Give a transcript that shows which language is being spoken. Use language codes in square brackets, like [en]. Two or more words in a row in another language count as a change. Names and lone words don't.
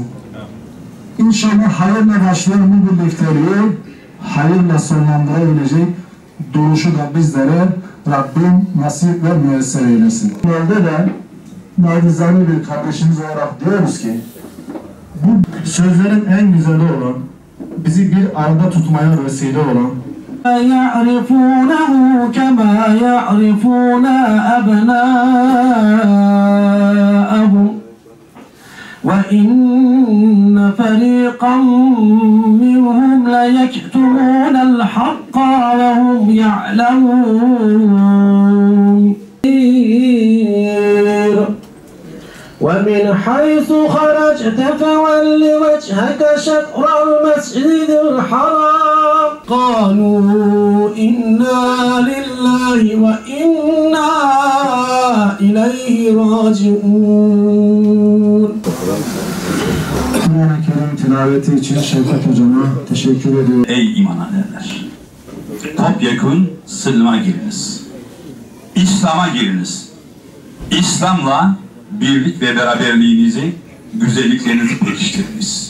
[tr] İnşallah hayırla başlayan bu birlikteliği hayırla sonlandırabilecek duruşu da bizlere Rabbim nasip ve müyesser eylesin. Yolda da nacizane bir kardeşimiz olarak diyoruz ki bu sözlerin en güzeli olan, bizi bir arada tutmaya vesile olan [ar] يعرفونه كما يعرفون أبناءهم وإن فريقا منهم ليكتمون الحق وهم يعلمون ومن حيث خرجت فول وجهك شطر المسجد الحرام قالوا إنا لله وإنا إليه راجعون. [tr] Kur'an-ı Kerim tilaveti için Şevket Hocama teşekkür ediyorum. Ey iman edenler! Topyekun sılma giriniz. İslam'a giriniz. İslam'la birlik ve beraberliğinizi, güzelliklerinizi pekiştiriniz.